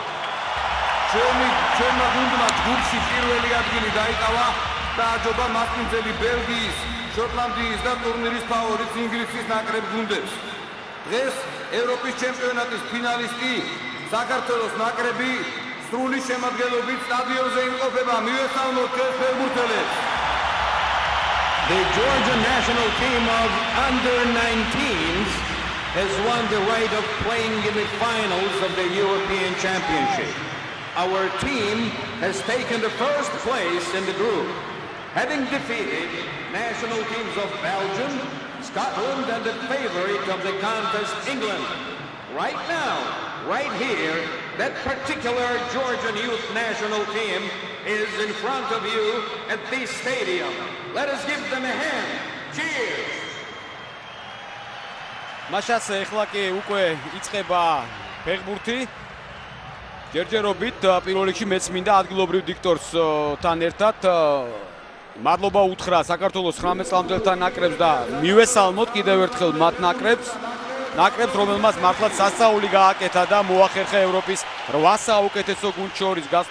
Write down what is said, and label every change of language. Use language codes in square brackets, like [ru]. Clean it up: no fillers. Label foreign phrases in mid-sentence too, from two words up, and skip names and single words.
[ka] ჩვენმა გუნდმა ჯგუფში პირველი ადგილი დაიკავა და აჯობა მასპინძელი ბელგიის, შოტლანდიის და ტურნირის ფავორიტ ინგლისის ნაკრებ გუნდებს. დღეს ევროპის ჩემპიონატის ფინალისტი საქართველოს ნაკრები სრული შემადგენლობით სტადიონზე იმყოფება. მივესალმოთ ჩვენს ფეხბურთელებს. [en] The Georgia national team of under-19s has won the right of playing in the finals of the European Championship. Our team has taken the first place in the group, having defeated national teams of Belgium, Scotland, and the favorite of the contest, England. Right now, right here, that particular Georgian youth national team is in front of you at this stadium. Let us give them a hand. Cheers! [ka] მაშას ეხლა კი უკვე იწყება ფეხბურთი ჯერჯერობით პირველ რიგში მეც მინდა ადგილობრივ დიქტორთან ერთად მადლობა უთხრა საქართველოს 19 წლამდელთა ნაკრებს და მივესალმოთ კიდევ ერთხელ მათ ნაკრებს, რომელმაც მართლაც სასწაული გააკეთა და მოახერხა ევროპის 8 საუკეთესო გუნდს შორის გასვლა.